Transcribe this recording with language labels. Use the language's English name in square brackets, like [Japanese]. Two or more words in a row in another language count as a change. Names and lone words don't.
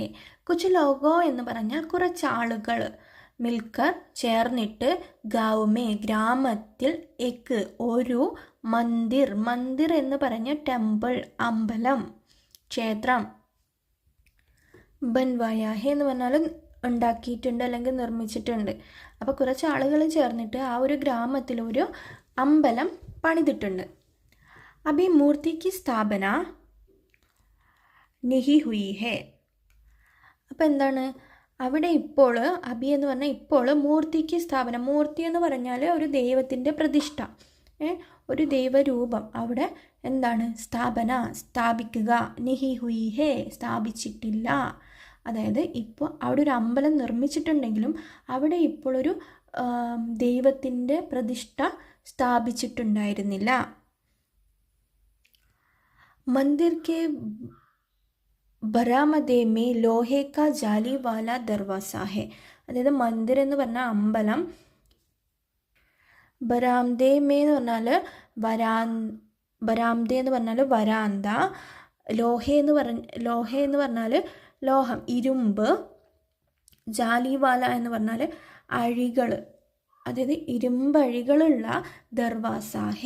[Hindi] कुछ लोगों [Malayalam] എന്ന് പറഞ്ഞാൽ കുറച്ച് ആളുകൾ, മിൽക്കർ ചേർന്നിട്ട്, [Hindi] गाँव में [Malayalam] ഗ്രാമത്തിൽ, എക് ഒരു, മന്ദിർ, മന്ദിർ എന്ന് പറഞ്ഞ ടെമ്പിൾ, അമ്പലം, ക്ഷേത്രം, [Hindi] बनवाया है [Malayalam] എന്ന് പറഞ്ഞാൽ ഉണ്ടാക്കിയിട്ടുണ്ട് അല്ലെങ്കിൽ നിർമ്മിച്ചിട്ടുണ്ട്. അപ്പോൾ കുറച്ച് ആളുകൾ ചേർന്നിട്ട് ആ ഒരു ഗ്രാമത്തിൽ ഒരു അമ്പലം പണിതിട്ടുണ്ട്. [Hindi] अभी मूर्ति की स्थापना नहीं हुई है. [Malayalam] അപ്പോൾ എന്താണ് അവിടെ ഇപ്പോൾ, അഭി എന്ന് പറഞ്ഞാൽ ഇപ്പോൾ, [Hindi] मूर्ति की स्थापना, [Malayalam] മൂർത്തി എന്ന് പറഞ്ഞാൽ ഒരു ദൈവത്തിൻ്റെ പ്രതിഷ്ഠ, ഒരു ദൈവരൂപം, അവിടെ എന്താണ് സ്ഥാപന, സ്ഥാപിക്കുക, [Hindi] नहीं हुई है, [Malayalam] സ്ഥാപിച്ചിട്ടില്ല. അതായത് ഇപ്പോൾ അവിടെ ഒരു അമ്പലം നിർമ്മിച്ചിട്ടുണ്ടെങ്കിലും അവിടെ ഇപ്പോൾ ഒരു ദൈവത്തിൻ്റെ പ്രതിഷ്ഠ സ്ഥാപിച്ചിട്ടുണ്ടായിരുന്നില്ല. [Hindi] मंदिर के बरामदे में लोहे का जाली वाला दरवाज़ा है. [Malayalam] അതായത് മന്ദിർ എന്ന് പറഞ്ഞാൽ അമ്പലം, [Hindi] बरामदे में [Malayalam] എന്ന് പറഞ്ഞാൽ ബരാംദേ എന്ന് പറഞ്ഞാൽ വരാന്ത, ലോഹ എന്ന് പറഞ്ഞാൽ ലോഹം, ഇരുമ്പ്, ജാലിവാല എന്ന് പറഞ്ഞാൽ അഴികൾ, അതായത് ഇരുമ്പഴികളുള്ള [Hindi] दरवाज़ा है.